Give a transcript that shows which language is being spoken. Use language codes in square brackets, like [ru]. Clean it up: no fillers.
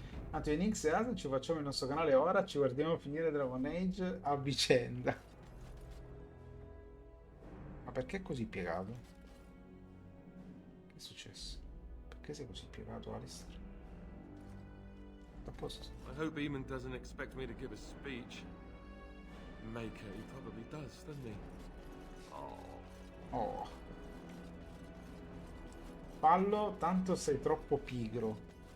[it] Tanto in X e ATTO ci facciamo il nostro canale ora, ci guardiamo finire Dragon Age a vicenda. Ma perché è così piegato? Che è successo? Perché sei così piegato, Alistair? A posto. [en] I hope Eamon doesn't expect me to give a speech. Maker, he probably does, doesn't he? Oh. [it] Fallo, tanto sei troppo pigro.